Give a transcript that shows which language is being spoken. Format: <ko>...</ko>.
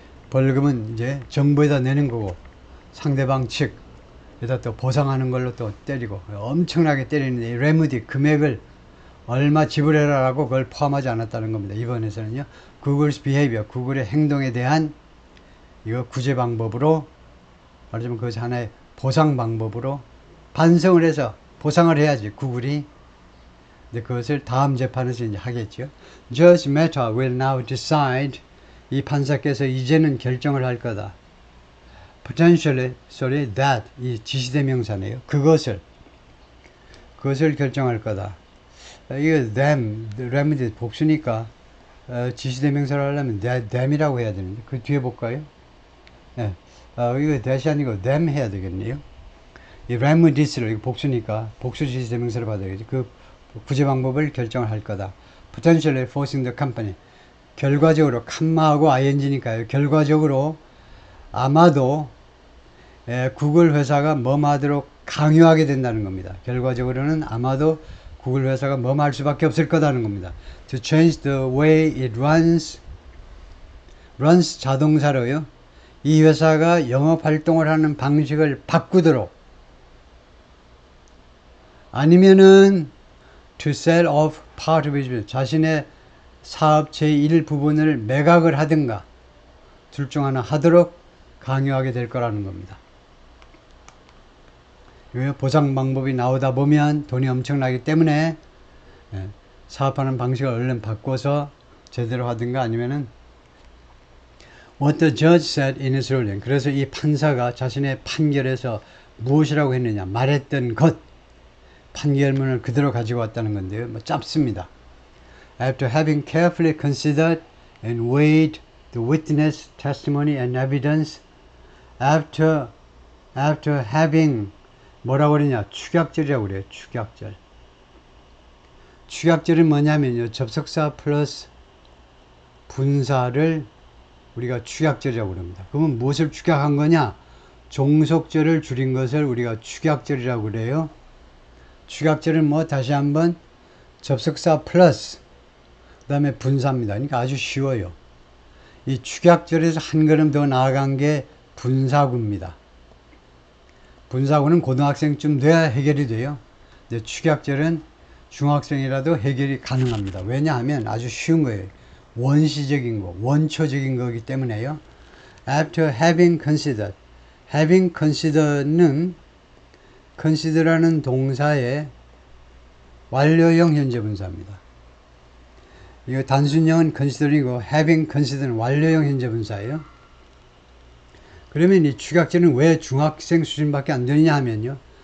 <ko>벌금은 이제 정부에다 내는 거고 상대방 측에다 또 보상하는 걸로 또 때리고 엄청나게 때리는데 이 레무디 금액을 얼마 지불해라라고 그걸 포함하지 않았다는 겁니다. 이번에서는요. 구글's behavior, 구글의 행동에 대한 이거 구제 방법으로 말하자면 그것이 하나의 보상 방법으로 반성을 해서 보상을 해야지 구글이. 근데 그것을 다음 재판에서 이제 하겠죠.</ko> <en>Judge Mehta will now decide.</en> <ko>이 판사께서 이제는 결정을 할 거다.</ko> <en>Potentially, that</en> <ko>이 지시대명사네요. 그것을 결정할 거다. 이거 them, remedy 복수니까 지시대명사를 하려면 them이라고 해야 되는데 그 뒤에 볼까요? 네. 이거 that이 아니고 them 해야 되겠네요. 이 remedies를 이거 복수니까 복수 지시대명사를 받아야지. 그 구제 방법을 결정을 할 거다.</ko> <en>Potentially forcing the company.</en> <ko>결과적으로 칸마하고 ing니까요. 결과적으로 아마도 구글 회사가 뭐하도록 강요하게 된다는 겁니다. 결과적으로는 아마도 구글 회사가 뭐할 수밖에 없을 거다는 겁니다.</ko> <en>To change the way it runs</en> <ko>자동사로요. 이 회사가 영업 활동을 하는 방식을 바꾸도록 아니면은</ko> <en>to sell off part of his business</en> <ko>자신의 사업 제1부분을 매각을 하든가 둘 중 하나 하도록 강요하게 될 거라는 겁니다. 보상 방법이 나오다 보면 돈이 엄청나기 때문에 사업하는 방식을 얼른 바꿔서 제대로 하든가 아니면은</ko> <en>What the judge said in his ruling.</en> <ko>그래서 이 판사가 자신의 판결에서 무엇이라고 했느냐 말했던 것 판결문을 그대로 가지고 왔다는 건데요. 짧습니다.</ko> <en>After having carefully considered and weighed the witness testimony and evidence, after having</en> <ko>뭐라고 그러냐 축약절이라고 그래요. 축약절은 뭐냐면요. 접속사 플러스 분사를 우리가 축약절이라고 그럽니다. 그러면 무엇을 축약한 거냐? 종속절을 줄인 것을 우리가 축약절이라고 그래요. 축약절은 뭐 다시 한번 접속사 플러스 그 다음에 분사입니다. 그러니까 아주 쉬워요. 이 축약절에서 한 걸음 더 나아간 게 분사구입니다. 분사구는 고등학생쯤 돼야 해결이 돼요. 근데 축약절은 중학생이라도 해결이 가능합니다. 왜냐하면 아주 쉬운 거예요. 원시적인 거, 원초적인 거기 때문에요.</ko> <en>After having considered.</en> <ko>having considered는 consider라는 동사의 완료형 현재 분사입니다. 이거 단순형은 considering이고 having considered는 완료형 현재 분사예요. 그러면 이 축약절은 왜 중학생 수준밖에 안 되느냐 하면요.</ko>